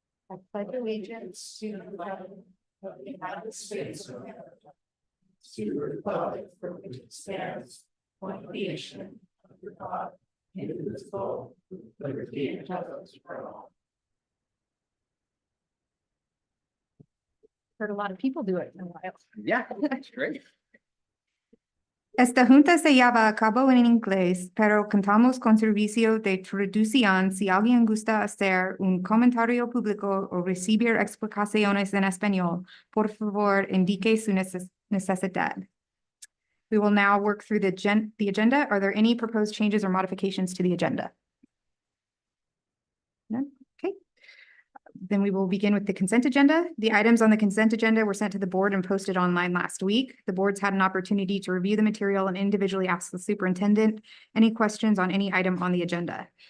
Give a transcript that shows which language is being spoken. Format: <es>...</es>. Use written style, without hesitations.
<en>I pledge allegiance to the flag of the United States of America, to the republic for which it stands, one nation, under God, indivisible, with liberty and justice for all. Heard a lot of people do it in a while. Yeah, that's great.</en> <es>Esta junta se lleva a cabo en inglés, pero contamos con servicio de traducción si alguien gusta hacer un comentario público o recibir explicaciones en español. Por favor, indique su necesidad.</es> <en>We will now work through the agenda. Are there any proposed changes or modifications to the agenda? None? Okay. Then we will begin with the consent agenda. The items on the consent agenda were sent to the board and posted online last week. The board's had an opportunity to review the material and individually ask the superintendent any questions on any item on the agenda.</en>